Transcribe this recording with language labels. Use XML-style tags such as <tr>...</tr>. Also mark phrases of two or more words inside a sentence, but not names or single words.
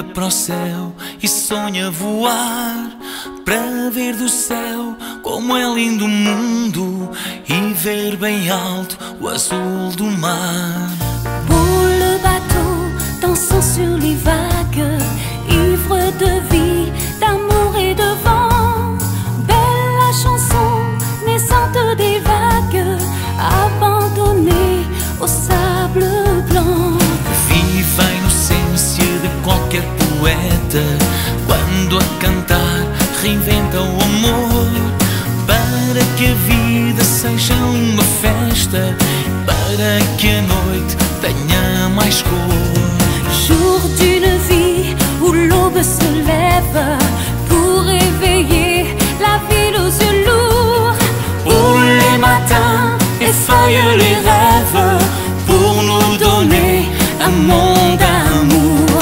<pt>para o céu e sonha voar, para ver do céu como é lindo o mundo e ver bem alto o azul do mar.</pt> <fr>Beau le bateau dansant sur les vagues, ivre de vie, d'amour et de vent. Belle la chanson naissante des vagues, abandonnée au sable blanc.</fr> <pt>Viva a inocência de qualquer poeta quando a cantar reinventa o amor, para que a vida seja uma festa, para que a noite tenha mais cor.</pt> <fr>Jour d'une vie où l'aube se lève pour réveiller la ville aux yeux lourds, Où les matins effeuillent les rêves pour nous donner un monde d'amour.</fr>